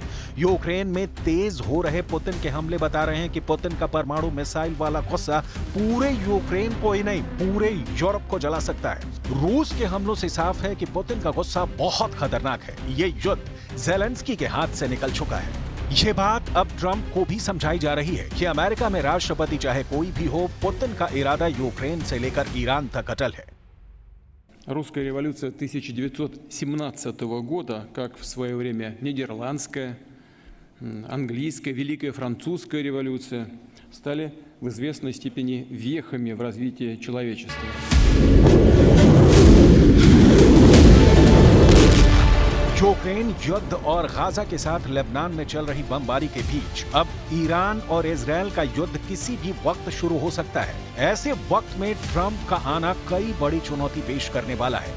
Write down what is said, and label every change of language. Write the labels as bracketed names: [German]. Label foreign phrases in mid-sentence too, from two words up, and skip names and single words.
[Hindi] यूक्रेन में तेज हो रहे पुतिन के हमले बता रहे हैं कि पुतिन का परमाणु मिसाइल वाला गुस्सा पूरे यूक्रेन को ही नहीं पूरे यूरोप को जला सकता है। रूस के हमलों से साफ है कि पुतिन का गुस्सा बहुत खतरनाक है। ये युद्ध ज़ेलेंस्की के हाथ से निकल चुका है। ये बात अब ट्रंप को भी समझाई जा रही है कि अमेरिका में राष्ट्रपति चाहे कोई भी हो, पुतिन का इरादा यूक्रेन से लेकर ईरान तक अटल है। [Russian] Русская революция 1917 года, как в свое время нидерландская, английская, Великая Французская революция, стали в известной степени вехами в развитии человечества. [Hindi] यूक्रेन युद्ध और गाजा के साथ लेबनान में चल रही बमबारी के बीच अब ईरान और इजराइल का युद्ध किसी भी वक्त शुरू हो सकता है। ऐसे वक्त में ट्रंप का आना कई बड़ी चुनौती पेश करने वाला है।